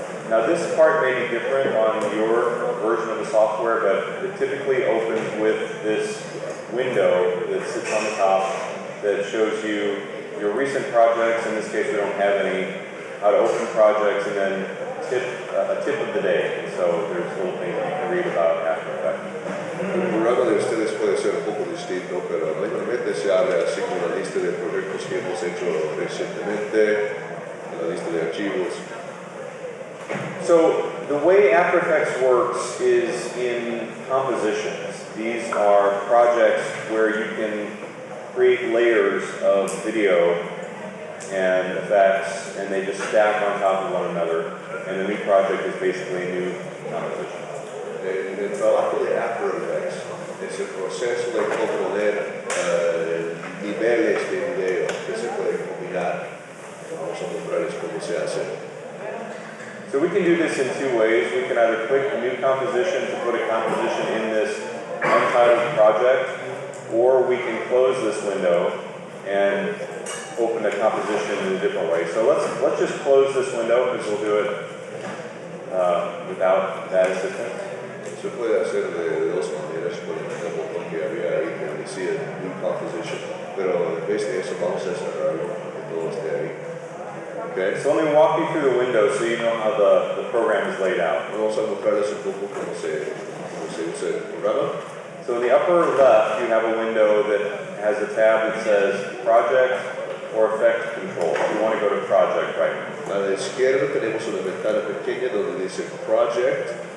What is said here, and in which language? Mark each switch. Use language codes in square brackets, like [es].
[en] Now this part may be different on your version of the software, but it typically opens with this window that sits on the top that shows you your recent projects. In this case, we don't have any. How to open projects, and then a tip of the day. And so there's little things that you can read about After Effects. [es] El programa de ustedes puede ser un poco distinto, pero normalmente se abre así con la lista de proyectos que hemos hecho recientemente, la lista de archivos. [en] So the way After Effects works is in compositions. These are projects where you can create layers of video and effects, and they just stack on top of one another. And the new project is basically a new composition. [es] El trabajo de After Effects es el proceso de componer niveles de video que se pueden combinar. Vamos a mostrarles cómo se hace. [en] So we can do this in two ways. We can either click New Composition to put a composition in this untitled project, or we can close this window and open the composition in a different way. So let's just close this window because we'll do it without that assistance. [es] Se puede hacer de dos maneras con el mismo botón que había ahí que decía New Composition, pero en vez de eso vamos a cerrarlo para que todo esté ahí. Okay. [en] So let me walk you through the window so you know how the program is laid out. [es] Vamos a mostrarles un poco cómo se usa el programa. [en] So in the upper left, you have a window that has a tab that says Project or Effect Control. You want to go to Project right now. [es] A la izquierda tenemos una ventana pequeña donde dice Project.